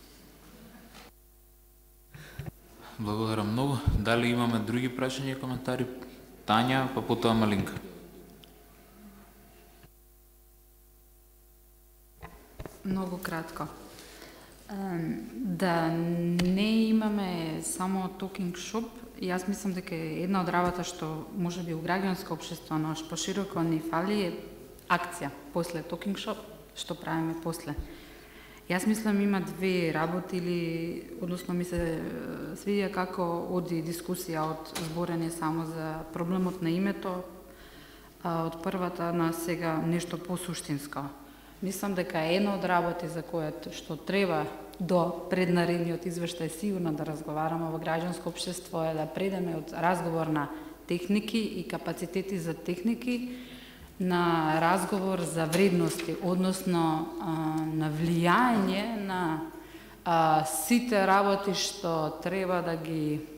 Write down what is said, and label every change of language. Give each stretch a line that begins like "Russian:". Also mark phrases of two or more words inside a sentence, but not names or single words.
Macedonian: Благодарам многу. Дали имаме други прашања и коментари? Тања, па потоа Малинка. Многу кратко. Да не имаме само
English: talking shop,
Macedonian: јас мислам дека една од работа што може би у граѓанско општество, но пошироко ни фали е акција после
English: talking shop,
Macedonian: што правиме после. Јас мислам има две работи или, односно ми се свидија како оди дискусија од зборење само за проблемот на името, од првата на сега нешто посуштинско. Мислам дека една од работи за која што треба до преднаредниот извештај сигурно да разговараме во граѓанско општество е да предеме од разговор на техники и капацитети за техники на разговор за вредности, односно на влијање на сите работи што треба да ги